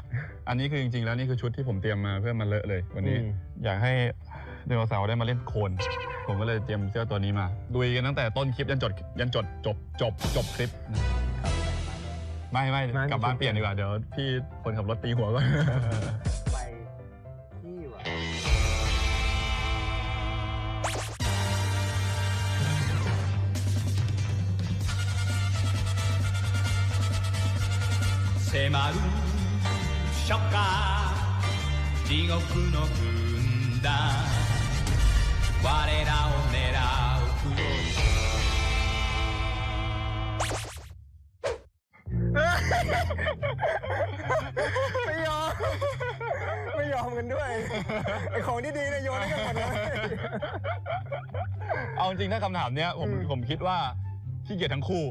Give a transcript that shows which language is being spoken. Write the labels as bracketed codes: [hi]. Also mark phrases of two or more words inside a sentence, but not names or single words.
[th] อันนี้คือจริงๆแล้วนี่คือชุดที่ผมเตรียมมาเพื่อมาเลอะเลยวันนี้ อยากให้ไดโนเสาร์ได้มาเล่นโคลนผมก็เลยเตรียมเสื้อตัวนี้มาดุยกันตั้งแต่ต้นคลิปยันจบคลิปนะครับไม่กลับบ้านเปลี่ยนดีกว่าเดี๋ยวพี่คนขับรถตีหัวก่อน ไปที่ว่ะ [ja] 迫る初夏地獄の軍団我らを狙う黒い [th] ไม่ยอมกันด้วยไอของที่ดีเนี่ยโยนให้กันหมดเลย เอาจริงถ้าคำถามเนี้ยผมคิดว่าขี้เกียจทั้งคู่